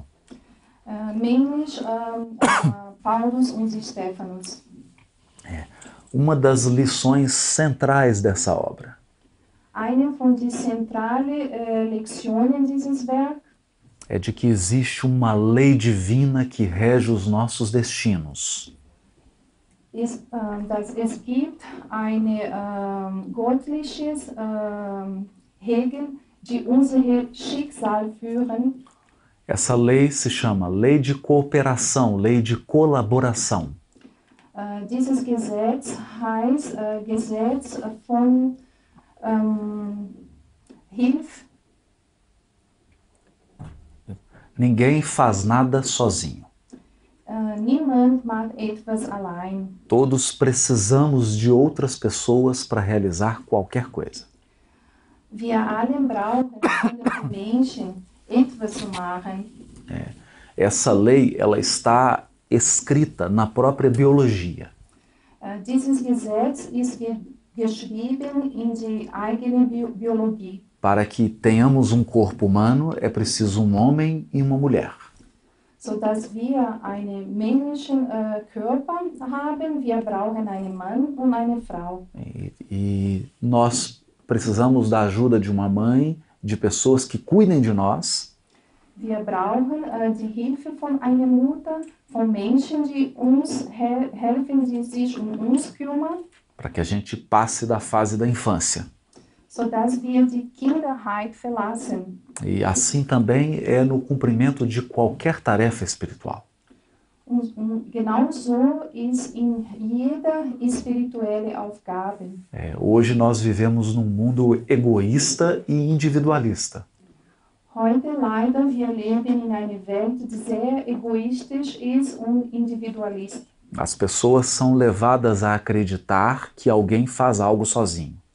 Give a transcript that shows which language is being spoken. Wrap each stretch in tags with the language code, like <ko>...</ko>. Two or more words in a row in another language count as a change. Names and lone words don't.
<de>Mainlich Paulus und Stephanus.</de> <pt>Uma das lições centrais dessa obra</pt> <de>Eine von den zentralen Lektionen dieses Werks</de> <pt>é de que existe uma lei divina que rege os nossos destinos.</pt> <de>ist, dass es gibt eine göttliches Regel, die unser Schicksal führen.</de> <pt>Essa lei se chama lei de cooperação, lei de colaboração.</pt> <de>Dieses Gesetz heißt Gesetz von Hilfe.</de> <pt>Ninguém faz nada sozinho.</pt> <de>Niemand macht etwas allein.</de> <pt>Todos precisamos de outras pessoas para realizar qualquer coisa.</pt> <de>Wir alle brauchen andere Menschen, etwas zu machen.</de> <pt>Essa lei, ela está escrita na própria biologia.</pt> <de>Dieses Gesetz ist geschrieben in die eigene Biologie.</de> <pt>Para que tenhamos um corpo humano, é preciso um homem e uma mulher.</pt> <de>Sodass wir einen männlichen Körper haben, wir brauchen einen Mann und eine Frau.</de> <pt>E nós precisamos da ajuda de uma mãe, de pessoas que cuidem de nós.</pt> <de>Wir brauchen die Hilfe von einer Mutter, von Menschen, die uns helfen, die sich uns kümmern.</de> <pt>Para que a gente passe da fase da infância.</pt> <de>Sodass wir die Kinderheit verlassen.</de> <pt>E assim também é no cumprimento de qualquer tarefa espiritual.</pt> <de>Und genau so ist in jeder spirituelle Aufgabe.</de> <pt>Hoje nós vivemos num mundo egoísta e individualista.</pt> <de>Heute leider wir leben in einer Welt, die sehr egoistisch ist und individualistisch.</de> <pt>As pessoas são levadas a acreditar que alguém faz algo sozinho.</pt>